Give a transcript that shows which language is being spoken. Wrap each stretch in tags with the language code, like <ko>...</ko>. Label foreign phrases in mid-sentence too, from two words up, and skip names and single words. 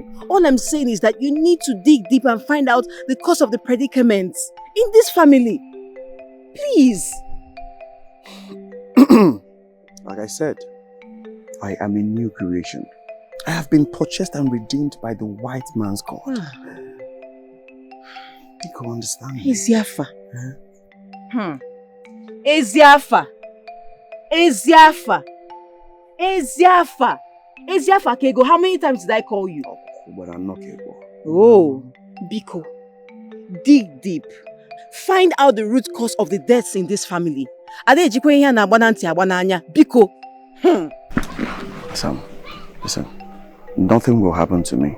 <en>All I'm saying is that you need to dig deep and find out the cause of the predicament in this family. Please. Like I said, I am a new creation. I have been purchased and redeemed by the white man's God. You can understand me. Eziafa. Eziafa Kego, how many times did I call you? But I'm not Kego. Oh, Biko. Dig deep. Find out the root cause of the deaths in this family. Biko. Sam, listen. Nothing will happen to me.</en>